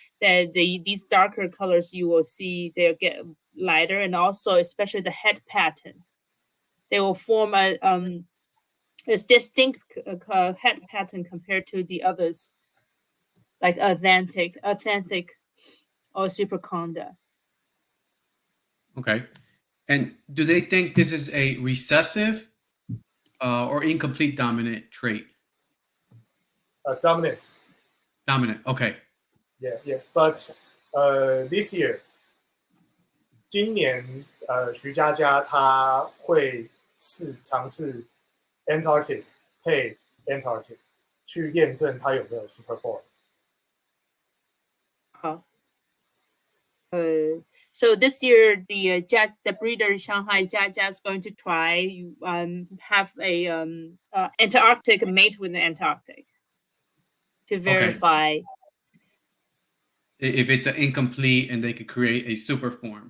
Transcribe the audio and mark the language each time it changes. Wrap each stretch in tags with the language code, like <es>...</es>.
<en>that these darker colors you will see they'll get lighter, and also especially the head pattern, they will form a distinct head pattern compared to the others, like authentic, or superconda. Okay. And do they think this is a recessive or incomplete dominant trait? Dominant. Dominant. Okay. Yeah.</en> <zh>But this year，今年徐佳佳她会尝试 Antarctic 配 Antarctic 去验证它有没有 super form。好。</zh> <en>So this year the breeder Shanghai Jia is going to try have a Antarctic mate with the Antarctic to verify. If it's an incomplete and they could create a super form.</en>